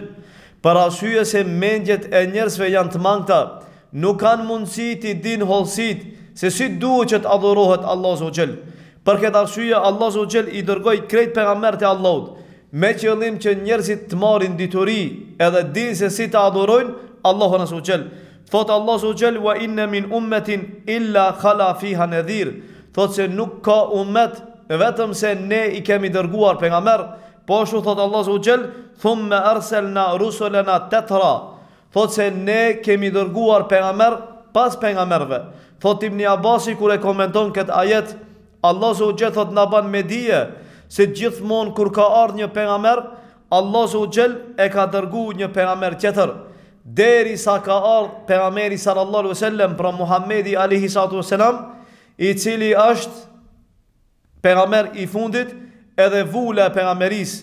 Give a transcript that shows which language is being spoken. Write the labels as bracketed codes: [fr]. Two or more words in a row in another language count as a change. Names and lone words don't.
[sq] Për arsye se mendjet e njerëzve janë të mangëta, nuk kanë mundësi t'i dinë hollësit se si duhet që të adhurohet Allahu [ar] عز وجل. [sq] Për këtë arsye Allahu [ar] عز وجل [sq] I dërgoi krejt pejgamberët e Allahut, me qëllim që njerëzit të marrin dituri edhe dinë se si të adhurojnë Allahun [ar] عز وجل. [sq] Thot Allahu [ar] عز وجل, وإن من أمة إلا خلا فيها نذير. [sq] Thot se nuk ka ummet vetëm se ne I kemi dërguar pejgamber. Po ashtu thot Allahu [ar] عز وجل, ثم أرسلنا رسلنا تترا. [sq] Thot se ne kemi dërguar pejgamber pas pejgamberve. Thot Ibn Abbasi kur e komenton këtë ajet, Allahu [ar] عز وجل [sq] thot na ban me dije se gjithmonë kur ka ardhur një pejgamber, Allahu [ar] عز وجل [sq] e ka dërguar një pejgamber tjetër, derisa ka ardhur pejgamberi [ar] صلى الله عليه وسلم, [sq] pra Muhamedi [ar] عليه الصلاة والسلام, [sq] I cili është pejgamber I fundit edhe vula e pejgamberis.